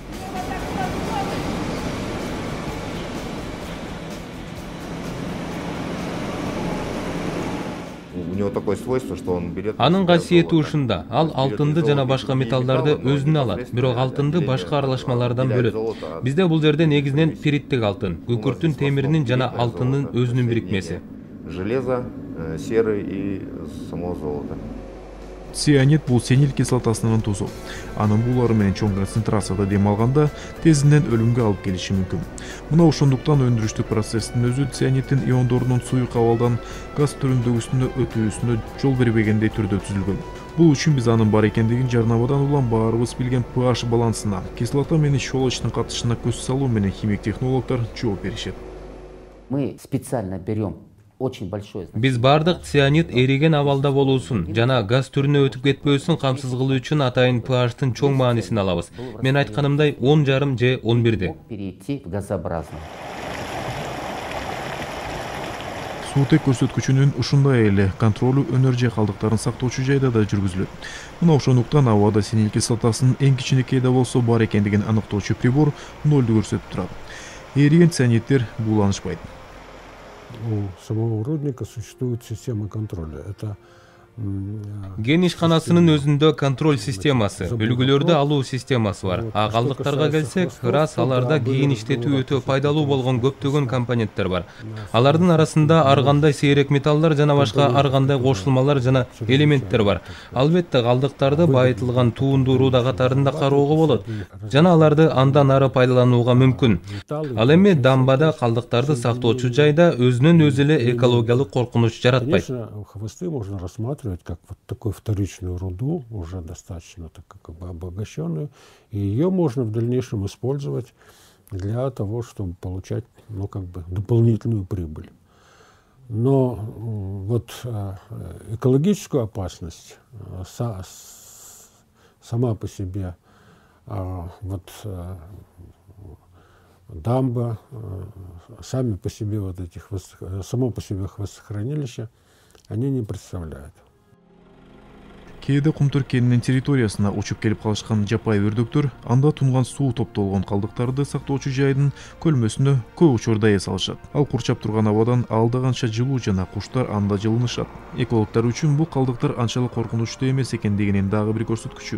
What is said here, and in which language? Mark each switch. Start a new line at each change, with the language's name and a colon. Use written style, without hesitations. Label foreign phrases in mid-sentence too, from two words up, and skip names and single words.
Kyrgyz: Анын касиети ушунда, ал алтынды жана башка металлдарды өзүнө алат, бирок алтынды башка аралашмалардан бөлөт. Бизде бул жерде негизинен ферриттик алтын, күкүрттүн темиринин жана алтындын өзүнүн бирикмеси.
Russian: Железо, серы и само золото.
Kyrgyz: Цианид бул сенил кислотасынын тузу. Анын булары менен чоң концентрацияда дем алганда тезинен өлүмгө алып келиши мүмкүн. Мына ошондуктан өндүрүштүк процесстин өзү цианиддин иондорунун суюк абалдан газ түрүндөгүсүнө өтүүсүнө жол бербегендей түрдө түзүлгөн. Бул үчүн биз анын бар экендигин жарнамадан улам баарыбыз билген pH балансына, кислота менен щелочтун катышына көз салуу менен химик технологдор жооп беришет.
Russian: Мы специально берем очень большое.
Kyrgyz: Биз бардык цианид эриген абалда болуусун жана газ түрүнө өтүп кетпөөсүн камсыз кылуу үчүн атайын pH-тын чоң маанисин алабыз. Мен айтканымдай 10,5 же 11.
Russian: Перейти в газообразный.
Kyrgyz: Суутек көрсөткүчүнүн ушундай эле контролу өнөр жай калдыктарын сактоочу жайда да жүргүзүлөт. Мына ошондуктан абада синил кислотасынын эң кичинекей да болсо бар экендигин аныктоочу прибор нолду көрсөтүп турат. Эриген цианиттер бууланышпайт.
Russian: У самого рудника существует система контроля. Это
Kyrgyz: Кен ишканасынын өзүндө контроль системасы, үлгүлөрдү алуу системасы бар. А калдыктарга келсек, ырас аларда кийин иштетүү өтө пайдалуу болгон көптөгөн компоненттер бар. Алардын арасында ар кандай сейрек металлдар жана башка ар кандай кошулмалар жана элементтер бар. Албетте калдыктарды байытылган туунду руда катарында кароого болот жана аларды андан ары пайдаланууга мүмкүн. Ал эми дамбада калдыктарды сактоочу жайда өзүнөн өзү эле экологиялык коркунуч жаратпайт.
Russian: Хвосты можно рассматривать как вот такую вторичную руду, уже достаточно так, как бы обогащенную, и ее можно в дальнейшем использовать для того, чтобы получать, ну, как бы дополнительную прибыль. Но вот экологическую опасность сама по себе вот дамба, сами по себе вот этих само по себе хвостохранилища, они не представляют.
Kyrgyz: Кээде Кумтөр кенинин территориясына учуп келип калышкан жапай өрдөктөр анда тунган суу топтолгон калдыктарды сактоочу жайдын көлмөсүнө көп учурда эс алышат. Ал курчап турган абадан алдаганча жылуу жана куштар анда жылынышат. Экологдор үчүн бул калдыктар анчалык коркунучтуу эмес экендигинин дагы бир көрсөткүчү.